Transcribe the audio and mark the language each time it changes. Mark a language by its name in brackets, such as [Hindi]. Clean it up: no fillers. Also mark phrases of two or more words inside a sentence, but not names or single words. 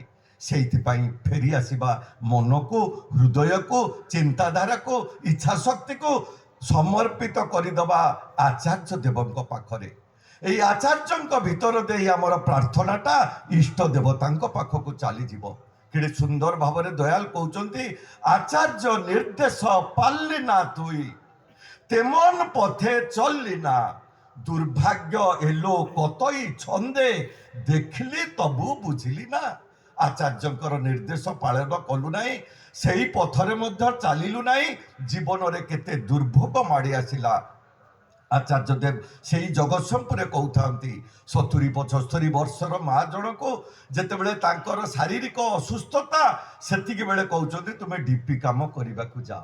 [Odia] ସେଇଥିପାଇଁ ଫେରି ଆସିବା ମନକୁ, ହୃଦୟକୁ, ଚିନ୍ତାଧାରାକୁ, ଇଚ୍ଛା ଶକ୍ତିକୁ ସମର୍ପିତ କରିଦେବା ଆଚାର୍ଯ୍ୟ ଦେବଙ୍କ ପାଖରେ। এই ଆଚାର୍ଯ୍ୟଙ୍କ ଭିତର ଦେଇ ଆମର ପ୍ରାର୍ଥନାଟା ଇଷ୍ଟ ଦେବତାଙ୍କ ପାଖକୁ ଚାଲିଯିବ। କେଡ଼େ ସୁନ୍ଦର ଭାବରେ ଦୟାଲ କହୁଛନ୍ତି, [Bangla] আচার্য নির্দেশ পালি না তুই তেমন পথে চললি না, দুর্ভাগ্য এলো কতই ছন্দে ଦେଖିଲି তবু বুঝিলি না। [Odia] ଆଚାର୍ଯ୍ୟଙ୍କର ନିର୍ଦ୍ଦେଶ ପାଳନ କଲୁ ନାହିଁ, ସେହି ପଥରେ ମଧ୍ୟ ଚାଲିଲୁ ନାହିଁ, ଜୀବନରେ କେତେ ଦୁର୍ଭୋଗ ମାଡ଼ି ଆସିଲା। ଆଚାର୍ଯ୍ୟ ଦେବ ସେଇ ଜଗତସିଂହପୁରରେ କହୁଥାନ୍ତି, 70-75 ବର୍ଷର ମା ଜଣକୁ ଯେତେବେଳେ ତାଙ୍କର ଶାରୀରିକ ଅସୁସ୍ଥତା, ସେତିକି ବେଳେ କହୁଛନ୍ତି ତୁମେ ଡିପି କାମ କରିବାକୁ ଯାଅ।